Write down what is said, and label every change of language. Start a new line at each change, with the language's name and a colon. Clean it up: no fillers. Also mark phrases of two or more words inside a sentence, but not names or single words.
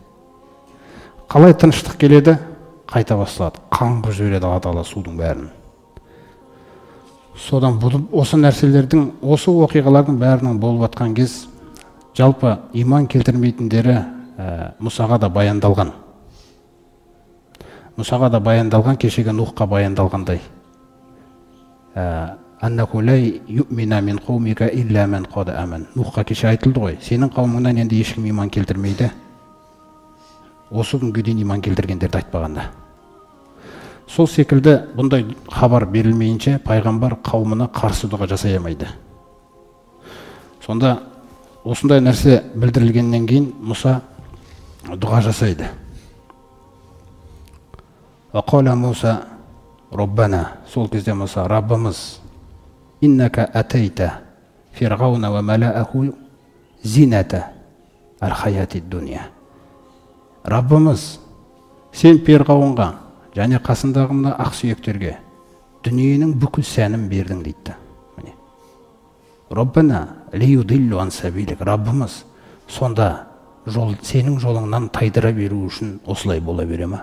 Kazakh: Қалай тыныштық келеді, қайта басталады, қаңғып жібереді Алла Тағала судың бәрін. Содан осы нәрселердің, осы оқиғалардың бәрінің болып жатқан кез, жалпы иман келтірмейтіндері Мұсаға да баяндалған. Мұсаға да баяндалған, кешегі Нухқа баяндалғандай.
Arabic: أنه لن يؤمن من قومك إلا من قد آمن.
Kazakh: Нухқа кеше айтылды ғой, сенің қауымыңнан енді ешкім иман келтірмейді. Осы күнге дейін иман келтіргендерді айтпағанда. Сол секілді бұндай хабар берілмейінше пайғамбар қауымына қарсы дұға жасай алмайды. Сонда осындай нәрсе білдірілгеннен кейін Мұса дұға жасайды.
Arabic: وقال موسى ربنا,
Kazakh: сол кезде Мұса, Раббымыз,
Arabic: إنك آتيت فرعون وملأه زينة الحياة الدنيا.
Kazakh: Раббымыз, сен Перғауынға және қасындағы мына ақсүйектерге дүниенің бүкіл сәнін бердің дейді.
Arabic: ربنا ليضلوا عن سبيلك.
Kazakh: Раббымыз, сонда сенің жолыңнан тайдыра беру үшін осылай бола бере ма?